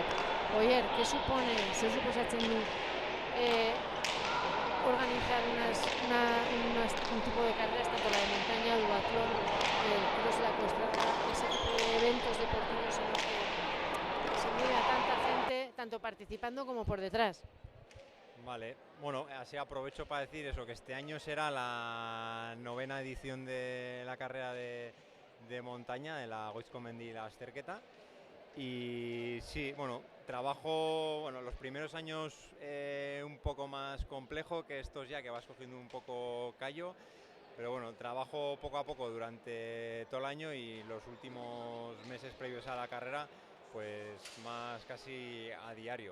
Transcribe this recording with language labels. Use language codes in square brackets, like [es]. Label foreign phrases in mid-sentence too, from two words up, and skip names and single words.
[es] Oier, ¿qué supone, [eu] zer suposatzen du [es] organizar un tipo de carreras, tanto la de montaña, duatlón, cross de la costa, ese tipo de eventos deportivos en los que se mueve a tanta gente, tanto participando como por detrás? Vale, bueno, así aprovecho para decir eso, que este año será la 9ª edición de la carrera de montaña, de la Agoizko mendi lasterketa. Y sí, bueno, trabajo, los primeros años un poco más complejo que estos ya, que vas cogiendo un poco callo, pero bueno, trabajo poco a poco durante todo el año y los últimos meses previos a la carrera, pues más casi a diario,